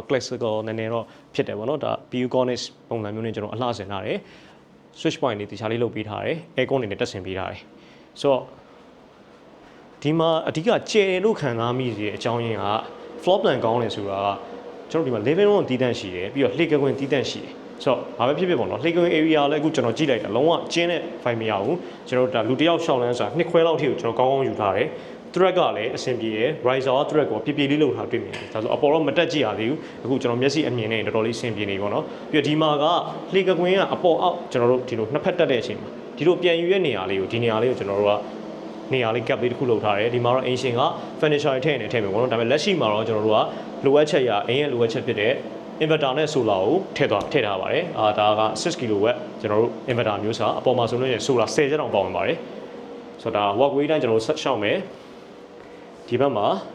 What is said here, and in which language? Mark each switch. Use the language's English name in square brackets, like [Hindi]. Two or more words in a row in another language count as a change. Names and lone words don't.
[Burmese] classical နည်းနည်းတော့ဖြစ်တယ်ပေါ့နော်ဒါ [English] PU cornice [Burmese] ပုံစံမျိုးနဲ့ကျွန်တော်အလှဆင်ထားတယ် [English] switch point [Burmese] တွေတေချာလေးလုပ်ပေးထားတယ် aircon တွေနဲ့တက်ဆင်ပေးထားတယ်ဆိုတော့ဒီမှာအဓိကကျယ်လို့ခံစားမိစေတဲ့အကြောင်းရင်းက [English] floor plan [Burmese] ကောင်းတယ်ဆိုတာကကျွန်တော်ဒီမှာ [English] living room [Burmese] တီးတန့် ရှိတယ်ပြီးတော့လှေကကွင်းတီးတန့်ရှိတယ်ဆိုတော့ဘာပဲဖြစ်ဖြစ်ပေါ့နော်လှေကကွင်း area လည်းအခုကျွန်တော်ကြည့်လိုက်တာလုံးဝကျင်းတဲ့ file မရဘူးကျွန်တော်ဒါလူတစ်ယောက်ရှောက်လန်းဆိုတာနှစ်ခွဲလောက်ထိကိုကျွန်တော်ကောင်းကောင်းယူထားတယ် thread ကလည်းအဆင်ပြေတယ် [English] riser thread [Burmese] ကိုပြပြလေးလုပ်ထားတွေ့မြင်တယ်ဒါဆိုအပေါ်တော့မတက်ကြည့်ရသေးဘူးအခုကျွန်တော်မျက်စိအမြင်နဲ့တော်တော်လေးအဆင်ပြေနေပေါ့ နော်ပြီးတော့ဒီမှာကလှေကကွင်းကအပေါ်အောက်ကျွန်တော်တို့ဒီလိုနှစ်ဖက်တက်တဲ့အချိန်မှာဒီလိုပြန်ယူရဲ့နေရာလေးကိုဒီနေရာလေးကိုကျွန်တော်တို့ကနေရာလေး gap လေးတစ်ခုလုပ်ထားတယ်ဒီမှာတော့ ancient က furniture တွေထည့်နေထည့်မယ်ပေါ့နော်ဒါပေမဲ့လက်ရှိမှာတော့ကျွန်တော်တို့ကလိုအပ်ချက်ရအင်းရဲ့လိုအပ်ချက်ဖြစ်တဲ့ inverter နဲ့ solar ကိုထည့်ထားပါတယ်ဒါက6 kW ကျွန်တော်တို့ inverter မျိုးစားအပေါ်မှာဆိုလို့ရှိရင် solar 10ချက်တောင်ပေါဝင်ပါတယ်ဆိုတော့ဒါ walkway တိုင်းကျွန်တော်တို့ဆက်ရှောက်မယ်ဒီဘက်မှာ